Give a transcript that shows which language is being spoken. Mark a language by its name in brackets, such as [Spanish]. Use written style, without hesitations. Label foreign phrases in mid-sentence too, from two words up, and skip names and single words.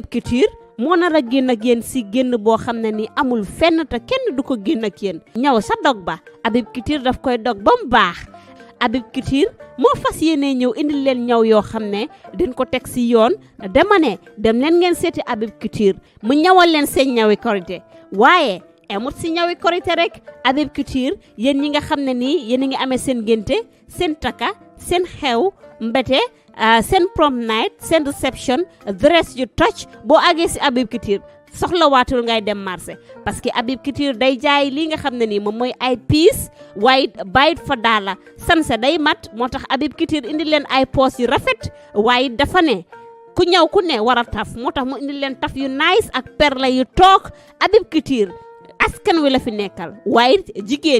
[Wolof] Couture moo nar a génn ak yéen si génn boo xam ne ni amul fenn te kenn du ko génn ak yéen ñëw sa dog ba Habib Couture daf koy dog ba mu baax Habib Couture moo fas yéene ñëw indil leen ñaw yoo xam ne dañ ko teg si yoon dama ne dem leen ngeen seeti Habib Couture mu ñawal leen seen ñawi korite waaye emut si ñawi korite rek Habib Couture yéen ñi nga xam ne nii yéen a ngi amee seen génte seen taka seen xew mbete seen [English] prom night [Wolof] seen [English] reception dress [Wolof] yu touch boo àggee si Habib Couture soxla waatul ngay dem marché parce que Habib Couture day jaay lii nga xam ne nii moom mooy ay piis waaye bàyyit fa daala sanse day mat moo tax Habib Couture indi leen ay poos yu rafet waaye dafa ne ku ñëw ku ne war a taf moo tax mu indi leen taf yu nice ak perle yu toog Habib Couture askan wi la fi nekkal waaye jigéen